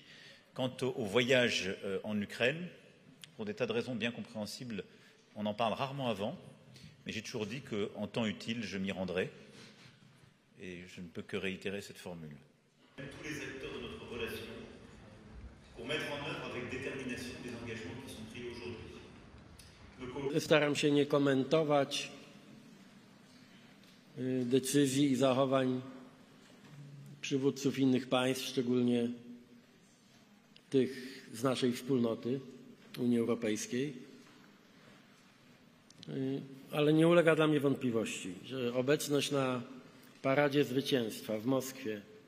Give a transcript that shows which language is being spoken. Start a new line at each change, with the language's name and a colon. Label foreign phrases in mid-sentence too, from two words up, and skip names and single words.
French: Quant au voyage en Ukraine, pour des tas de raisons bien compréhensibles, on en parle rarement avant, mais j'ai toujours dit qu'en temps utile, je m'y rendrai. Et je ne peux que réitérer cette formule. Tous les acteurs de notre relation pour mettre en œuvre avec détermination des engagements qui sont pris aujourd'hui.
Polish: Staram się nie komentować decyzji i zachowań przywódców innych państw, szczególnie tych z naszej wspólnoty Unii Europejskiej. Ale nie ulega dla mnie wątpliwości, że obecność na Paradzie Zwycięstwa w Moskwie